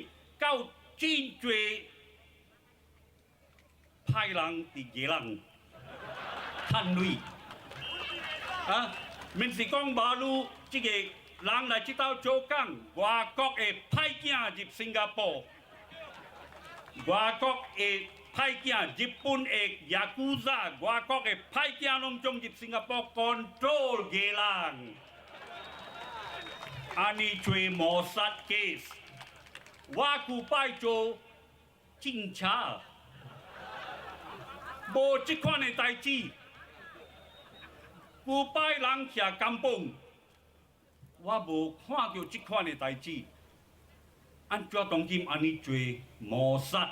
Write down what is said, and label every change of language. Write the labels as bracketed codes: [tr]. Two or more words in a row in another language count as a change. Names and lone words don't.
[nan] 到真侪歹人伫个人趁钱啊！免是讲马路这个人来这斗做工，外国的歹囝入新加坡，外国的。歹囝，日本的ヤクザ，外国的歹囝拢总入新加坡 control 个人，安尼做谋杀 case， 我古拜做警察，无这款的代志，古拜人徛监崩，我无看到这款的代志，安怎当今安尼做谋杀？